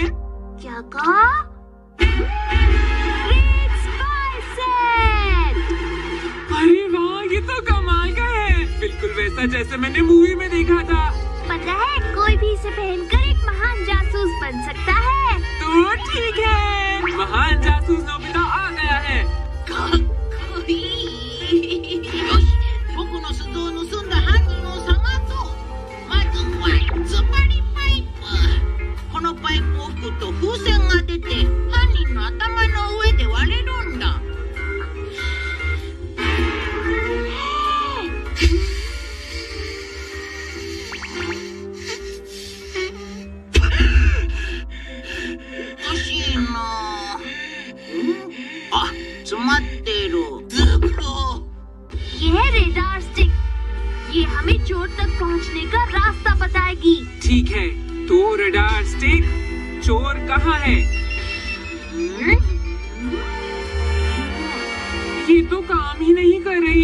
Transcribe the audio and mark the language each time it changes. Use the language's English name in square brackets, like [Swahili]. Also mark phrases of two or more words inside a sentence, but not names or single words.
[Hindi] क्या कहा? [English] great spy set. [Hindi] अरे वाह, ये तो कमाल का है। बिल्कुल वैसा जैसे मैंने मूवी में देखा था। पता है, कोई भी इसे पहनकर एक महान जासूस बन सकता है। तो ठीक है, महान जासूस नोबिता आ गया है। [Japanese] 僕の鈴を盗んだ犯人を探そう。まずは突っ張りパイプ。このパイプを吹くと風船が出て犯人の頭の上で割れるんだ。おかしいな。あ、詰まってる。ずっと。 [Hindi] ये है रेडार स्टिक। ये हमें चोर तक पहुंचने का रास्ता बताएगी। ठीक है, तो रडार स्टिक, चोर कहाँ है? ये तो काम ही नहीं कर रही।